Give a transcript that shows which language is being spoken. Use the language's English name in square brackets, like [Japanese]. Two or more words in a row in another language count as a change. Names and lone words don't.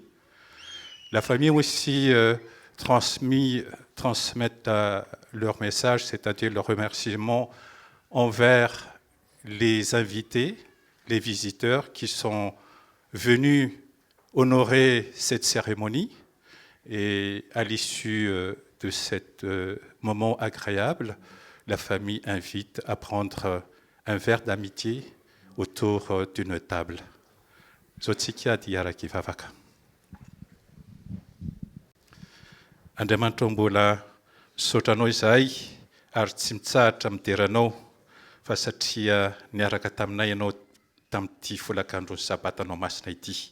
[French] La famille aussi transmettent leur message, c'est-à-dire leur remerciement envers les invités, les visiteurs qui sont venus honorer cette cérémonie. Et à l'issue de ce moment agréable, la famille invite à prendre un verre d'amitié autour d'une table. [Malagasy] Zotsikia diaraki vavaka. Andriamanitra mbola sotranao izay ary tsy mitsahatra mideranao fa satria niaraka taminay ianao tamin'ity folakandro sabatanao masina ity.